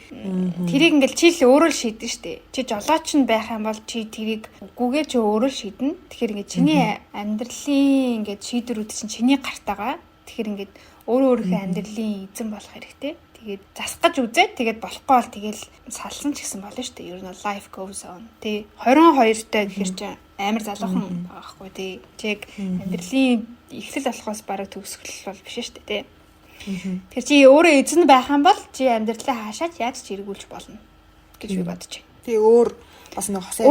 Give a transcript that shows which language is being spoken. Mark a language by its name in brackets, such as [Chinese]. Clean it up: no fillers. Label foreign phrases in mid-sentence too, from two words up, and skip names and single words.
[Mongolian] Тэрийг ингээд чи л өөрөө л шийдэн штэ. Чи жолооч нь байх юм бол чи тэрийг үгүйгээ чи өөрөө л шийдэн. Тэгэхээр ингээд чиний амьдралын ингээд шийдвэрүүд чинь чиний гартаага. Тэгэхээр ингээд өөрийнхөө амьдралын эзэн болох хэрэгтэй. Тэгээд засах гэж үзээд тэгээд болохгүй бол тэгэл салсан ч гэсэн болно шүү дээ. Ер нь [English] life goes on. [Mongolian] Тэ 22-тай гэхэр чинь амар залуухан байхгүй тий. Чиг амьдралын эхлэл болохоос бараг төгсгөл бол биш шүү дээ тий. Тэгэхээр чи өөрөө эзэн байх юм бол чи амьдралаа хаашаач яаж ч эргүүлж болно гэж би бодож байна. Тий өөр бас нэг хосоо